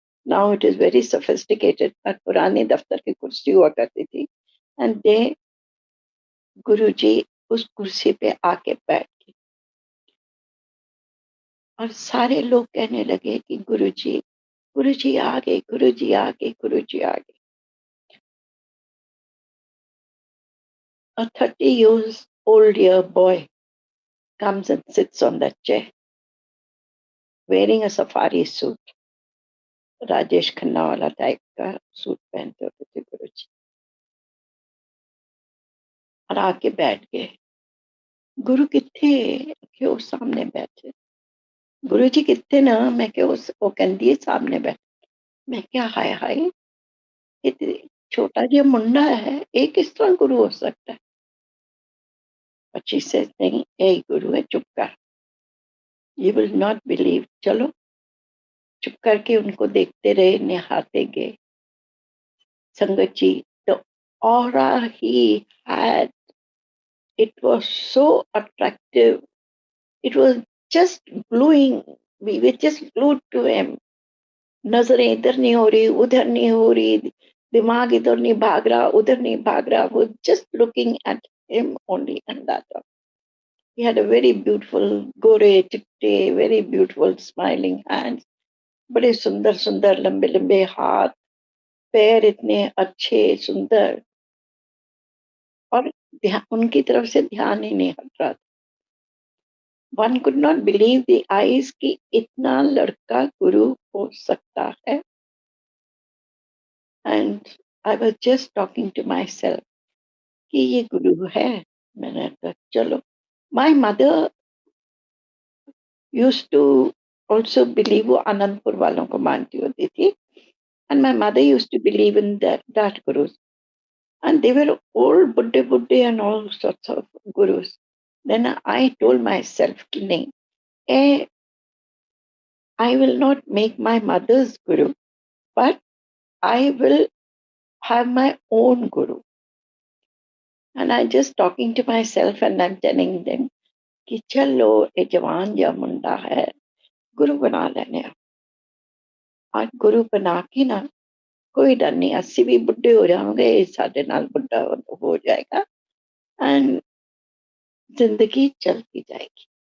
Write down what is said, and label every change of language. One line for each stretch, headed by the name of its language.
English: now it is very sophisticated,
Hindi: पर पुरानी दफ्तर की कुर्सी हुआ करती थी. एंड दे गुरु जी उस कुर्सी पे आके बैठ गए और सारे लोग कहने लगे कि गुरु जी आ गए, गुरु जी आ गए, गुरु जी आ गए.
English: A 30 years old year boy comes and sits on that chair wearing a safari suit.
Hindi: Rajesh Khanna वाला टाइप का सूट पहनते होते थे गुरु जी. और आके बैठ गए. गुरु किथे? क्यों सामने बैठे. गुरु जी किथे ना, मैं क्यों वो कहती है सामने बैठ. मैं क्या हाय हाय, ये छोटा जिहा मुंडा है, ये किस तरह गुरु हो सकता है. बच्ची से नहीं, यही गुरु है, चुप कर.
English: You will not believe.
Hindi: चलो चुप करके उनको देखते रहे, निहारते गए.
English: संगत जी, the aura he had, it was so attractive. It was just gluing. We were just glued to him.
Hindi: नजरें इधर नहीं हो रही, उधर नहीं हो रही, दिमाग इधर नहीं भाग रहा, उधर नहीं भाग रहा. वो
English: just looking at him only. And that he had a very beautiful
Hindi: गोरे चिट्टे,
English: very beautiful smiling hands.
Hindi: बड़े सुंदर सुंदर लंबे लंबे हाथ, पैर इतने अच्छे सुंदर. और उनकी तरफ से ध्यान ही नहीं हट रहा.
English: one could not believe the eyes
Hindi: कि इतना लड़का गुरु हो सकता है.
English: and I was just talking to myself
Hindi: कि ये गुरु है. मैंने कहा चलो.
English: My mother used to also believe.
Hindi: वो आनंदपुर वालों को मानती होती थी.
English: And my mother used to believe in that gurus. And they were old buddhe and all sorts of gurus. Then I told myself
Hindi: कि नहीं,
English: I will not make my mother's guru, but I will have my own guru. And I just talking to myself and I'm telling them
Hindi: कि चलो ये जवान जा मुंडा है, गुरु बना लेने. आज गुरु बना के ना कोई डर नहीं, 80 भी बुढ़े हो जाओगे, साढ़े नाल बुढ़ा हो जाएगा एंड जिंदगी चलती जाएगी.